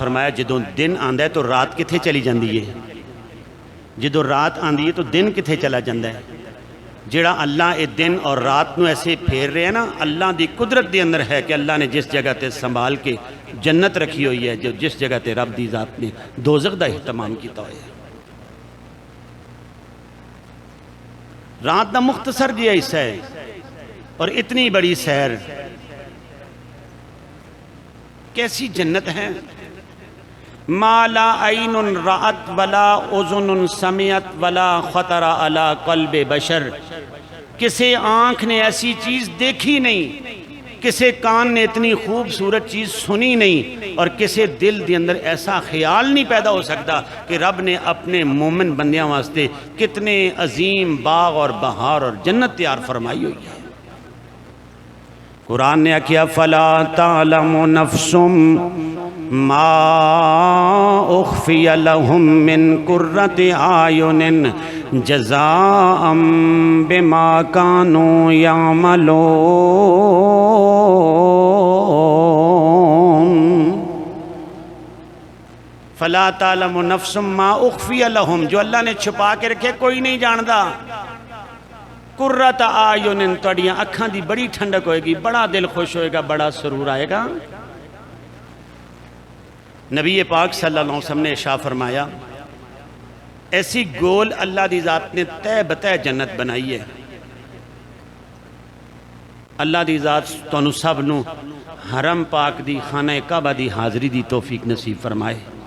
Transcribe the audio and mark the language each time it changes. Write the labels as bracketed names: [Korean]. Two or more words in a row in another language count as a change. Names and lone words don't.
[Punjabi] فرمایا جدوں دن آندا ہے تو رات کتھے چلی جاندی ہے جدوں رات آندی ہے تو دن کتھے چلا جاندا ہے جڑا اللہ اے دن اور رات نو ایسے پھیر رہے ہیں نا اللہ دی قدرت دے اندر ہے کہ اللہ نے جس جگہ تے سنبھال کے جنت رکھی ہوئی ہے جو جس جگہ تے رب دی ذات نے دوزخ دا اہتمام کیتا ہویا ہے رات دا مختصر جی حصہ ہے اور اتنی بڑی سیر. کیسی جنت ہے. [Arabic] ما لا عین رأت ولا اذن سمعت ولا خطر علی قلب بشر. [Punjabi] کسی آنکھ نے ایسی چیز دیکھی نہیں، کسی کان نے اتنی خوبصورت چیز سنی نہیں، اور کسی دل دے اندر ایسا خیال نہیں پیدا ہو سکتا کہ رب نے اپنے مومن بندیاں واسطے کتنے عظیم باغ اور بہار اور جنت تیار فرمائی ہوئی ہے. قرآن نے کیا [Arabic] فلا تعلم نفس ما اخفی لهم من قرۃ اعین جزاء بما كانوا يعملون. فلا تعلم نفس ما اخفی لهم، [Punjabi] جو اللہ نے چھپا کے رکھے کوئی نہیں جاندا. [Arabic] قرۃ اعین، [Punjabi] تہاڈیاں اکھاں دی بڑی ٹھنڈک ہوئے گی، بڑا دل خوش ہوئے گا، بڑا سرور آئے گا. نبی پاک [Arabic] صلی اللہ علیہ وسلم [Punjabi] نے ارشاد فرمایا ایسی گول اللہ دی ذات نے تہ بتہ جنت بنائی ہے. اللہ دی ذات تانوں سب نو حرم پاک دی خانہ کعبہ دی حاضری دی توفیق نصیب فرمائے.